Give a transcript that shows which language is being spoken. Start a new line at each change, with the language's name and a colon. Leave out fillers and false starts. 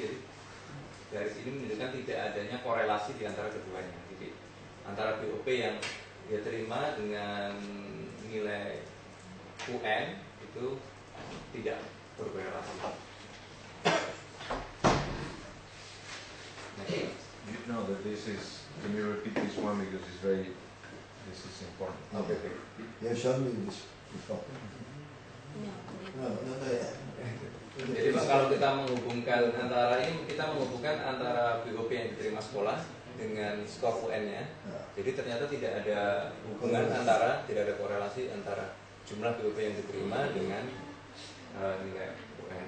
Indonesian: Jadi garis ini menunjukkan tidak adanya korelasi di antara keduanya. Jadi antara BOP yang dia terima dengan nilai UN itu tidak berkorelasi.
English: You know that this is, can you repeat this one because this is important. Okay. You have shown me this before. No,
Indonesian: Jadi Pak, kalau kita menghubungkan antara ini, kita menghubungkan antara BOP yang diterima sekolah dengan skor UN-nya. Jadi ternyata tidak ada hubungan tidak ada korelasi antara jumlah BOP yang diterima dengan nilai UN.